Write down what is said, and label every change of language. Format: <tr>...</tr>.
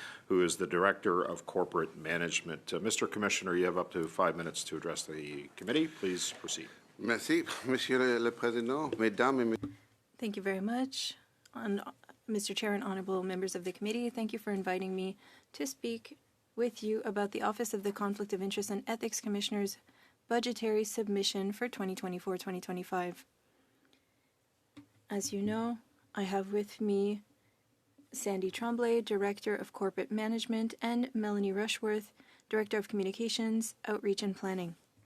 <en>who is the Director of Corporate Management. Mr. Commissioner, you have up to 5 minutes to address the committee. Please proceed.</en> <fr>Merci, Monsieur le Président, Mesdames et Messieurs.</fr> <en>Thank you very much. Mr. Chair and honorable members of the committee, thank you for inviting me to speak with you about the Office of the Conflict of Interest and Ethics Commissioner's budgetary submission for 2024-2025. As you know, I have with me Sandy Tremblay, Director of Corporate Management, and Melanie Rushworth, Director of Communications, Outreach and Planning.</en>